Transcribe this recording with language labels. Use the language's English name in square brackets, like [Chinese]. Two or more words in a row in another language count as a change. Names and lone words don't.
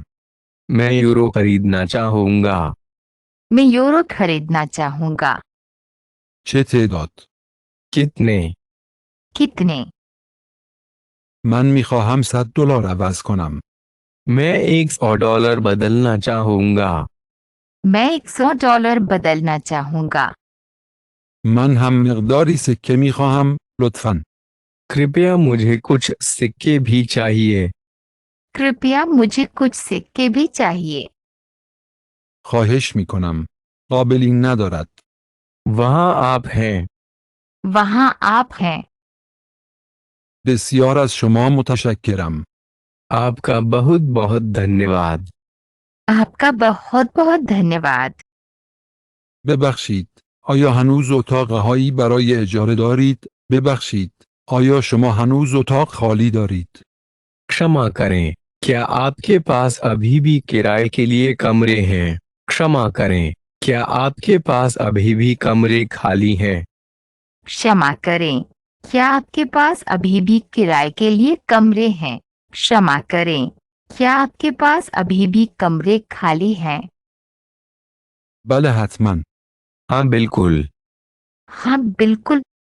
[Hindi] मैं यूरो खरीदना चाहूंगा. मैं यूरो खरीदना चाहूंगा. [Persian] چه تعداد؟ [Hindi] कितने? कितने? [Persian] من می خواهم 100 دلار عوض کنم. [Hindi] मैं 100 डॉलर बदलना चाहूंगा. मैं 100 डॉलर बदलना चाहूंगा. [Persian] من هم مقداری سکه می خواهم، لطفاً. [Hindi] कृपया मुझे कुछ सिक्के भी चाहिए. कृपया मुझे कुछ सिक्के भी चाहिए. [Persian] خواهش می کنم. قابلی ندارد. [Hindi] वहाँ आप हैं. वहाँ आप हैं. [Persian] بسیار از شما متشکرم. [Hindi] आपका बहुत बहुत धन्यवाद. आपका बहुत बहुत धन्यवाद. [Persian] ببخشید، آیا هنوز اتاقهایی برای اجاره دارید؟ ببخشید، آیا شما هنوز اتاق خالی دارید؟ [Hindi] क्षमा करें, क्या आपके पास अभी भी किराए के लिए कमरे हैं? क्षमा करें, क्या आपके पास अभी भी कमरे खाली हैं? क्षमा करें, क्या आपके पास अभी भी किराए के लिए कमरे हैं? क्षमा करें, क्या आपके पास अभी भी कमरे खाली हैं? [Persian] بله حتما. [Hindi] हाँ बिल्कुल. हाँ बिल्कुल.